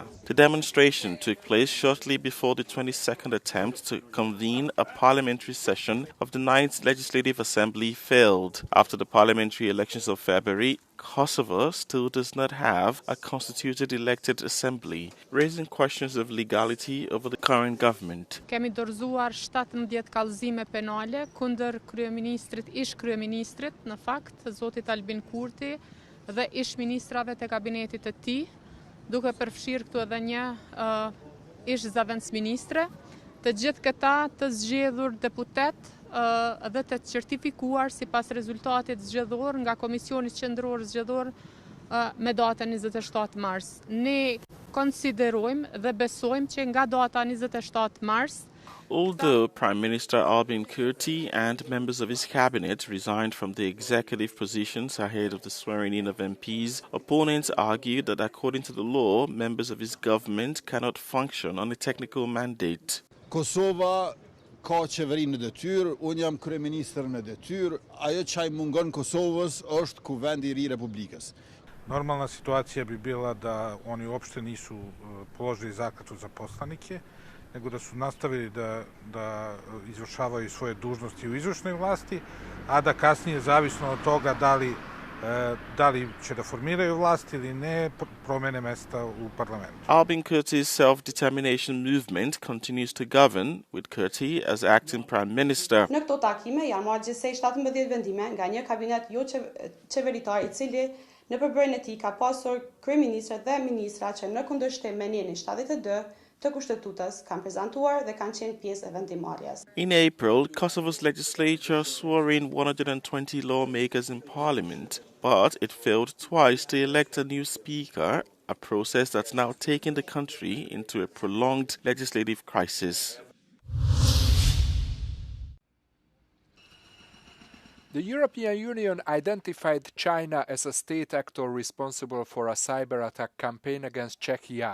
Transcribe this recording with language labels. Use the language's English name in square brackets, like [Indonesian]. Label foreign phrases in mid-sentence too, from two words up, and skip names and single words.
[English] The demonstration took place shortly before the 22nd attempt to convene a parliamentary session of the 9th Legislative Assembly failed. After the parliamentary elections of February, Kosovo still does not have a constituted elected assembly, raising questions of legality over the current government. [Albanian] Kemi dorëzuar 17 kallëzime penale kundër kryeministrit, ish kryeministrit, në fakt, zotit Albin Kurti dhe ish ministrave të kabinetit të tij, duke përfshirë këtu edhe një ish zëvendësministre, të gjithë këta të zgjedhur deputet dhe të certifikuar sipas rezultatit zgjedhor nga Komisioni Qendror Zgjedhor me datën 27 mars. Ne konsiderojmë dhe besojmë që nga data 27 mars [English] Although Prime Minister Albin Kurti and members of his cabinet resigned from the executive positions ahead of the swearing-in of MPs, opponents argued that according to the law, members of his government cannot function on a technical mandate. [Albanian] Kosova ka qeverinë në detyrë, unë jam kryeministër në detyrë, ajo çaj mungon Kosovës është kuvendi I ri Republikës. [Serbian] Normalna situacija bi bila da oni uopšte nisu položili zakletvu za poslanike, nego da su nastavili da izvršavaju svoje dužnosti u izvršnoj vlasti, a da kasnije, zavisno od toga da li će da formiraju vlast ili ne, promene mesta u parlamentu. [English] Albin Kurti's self-determination movement continues to govern, with Kurti as acting prime minister. [Albanian] Në këto takime janë marrë gjithsej 17 vendime nga një kabinet jo qeveritar I cili në përbërjen e tij ka pasur kryeministra dhe ministra që në kundërshtim me Nenin 72 të kushtetutës kanë prezantuar dhe kanë qenë pjesë e vendimarrjes. [English] In April, Kosovo's legislature swore in 120 lawmakers in parliament, but it failed twice to elect a new speaker, a process that's now taken the country into a prolonged legislative crisis. The European Union identified China as a state actor responsible for a cyber attack campaign against Czechia.